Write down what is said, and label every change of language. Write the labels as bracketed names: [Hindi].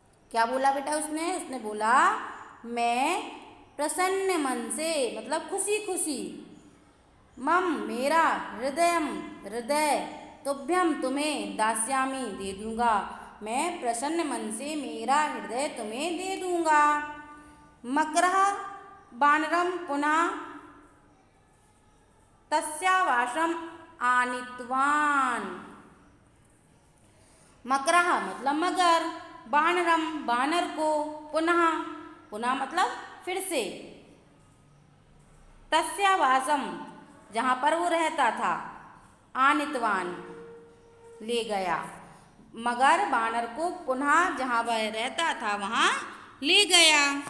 [Hindi] क्या बोला बेटा उसने बोला मैं प्रसन्न मन से मतलब खुशी खुशी, मम मेरा, हृदयम हृदय, तुभ्यम तुम्हें, दास्यामी दे दूंगा, मैं प्रसन्न मन से मेरा हृदय तुम्हें दे दूंगा। [Sanskrit] मकरः वानरम पुनः तस्यावासम आनीतवान। [Hindi] मकरः मतलब मगर, वानरम वानर को, पुनः पुनः मतलब फिर से, तस्यावासम जहाँ पर वो रहता था, आनितवान ले गया, मगर वानर को पुनः जहाँ वह रहता था वहाँ ले गया।